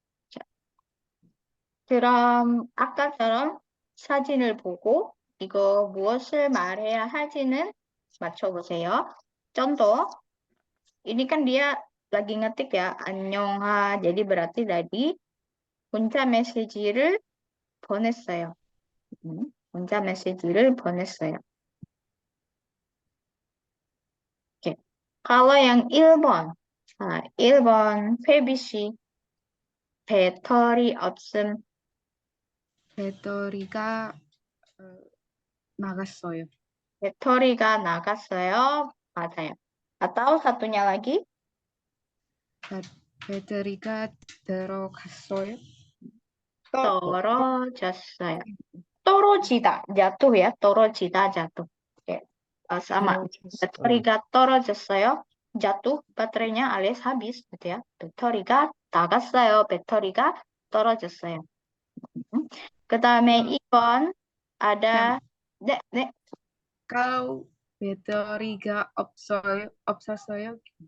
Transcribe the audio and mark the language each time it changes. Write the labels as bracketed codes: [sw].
[ko] 자, 그럼 아까처럼 사진을 보고 이거 무엇을 말해야 할지는 맞춰보세요. [id] contoh, ini kan dia lagi ngetik ya, [ko] 안녕하. [id] jadi berarti tadi [ko] 문자 메시지를 보냈어요. 문자 메시지를 보냈어요. 오케이. [id] kalau yang [ko] 1번, 1번 회비 씨, 배터리 없음. 배터리가 나갔어요. 배터리가 나갔어요. 맞아요. [id] Atau satunya lagi, [ko] 배터리가 들어갔어요. 떨어졌어요. 떨어지다, [id] jatuh ya, 떨어지다, jatuh. Oke. Sama, [ko] 배터리가 떨어졌어요. [id] jatuh, baterainya alias habis, gitu ya. [ko] 배터리가 나갔어요. 배터리가 떨어졌어요. 그 다음에 2번 [id] ada, [ko] 네. [id] Kalau [ko] 배터리가 없었어요.